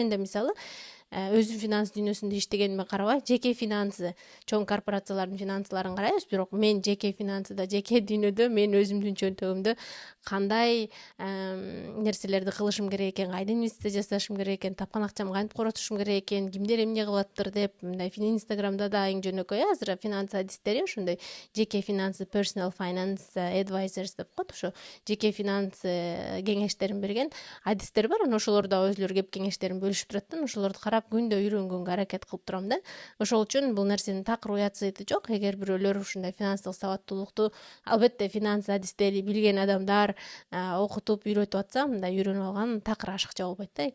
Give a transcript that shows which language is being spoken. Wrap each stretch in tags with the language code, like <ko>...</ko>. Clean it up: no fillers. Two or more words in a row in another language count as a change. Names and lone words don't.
<ky>Менде мисалы өзүм финанс дүйнөсүндө иштегениме карабай, жеке финансы, чоң корпорациялардын финансыларын карайбыз, бирок мен жеке финансыда, жеке дүйнөдө мен өзүмдүн чөнтөгүмдө кандай нерселерди кылышым керек экен, кайда инвестиция жасашым керек экен, тапкан акчамды кантип коротушум керек экен, кимдер эмне кылып атыптыр деп, мындай Инстаграмда да эң жөнөкөй азыр финанс адистери, ошондой жеке финансы</ky> <en>personal finance advisors</en> <ky>деп коет, ошо жеке финанс кеңештерин берген адистер бар. Анан ошолор да өзүлөрү кеп кеңештерин бөлүшүп турат да. Ошолорду карап күндө үйрөнгөнгө аракет кылып турам да. Ошол үчүн бул нерсенин такыр уятсыйты жок. Эгер бирөөлөр ушундай финансылык сабаттуулукту, албетте финанс адистери, билген адамдар окутуп үйрөтүп атса, мындай үйрөнүп алган такыр ашыкча болбойт да.</ky>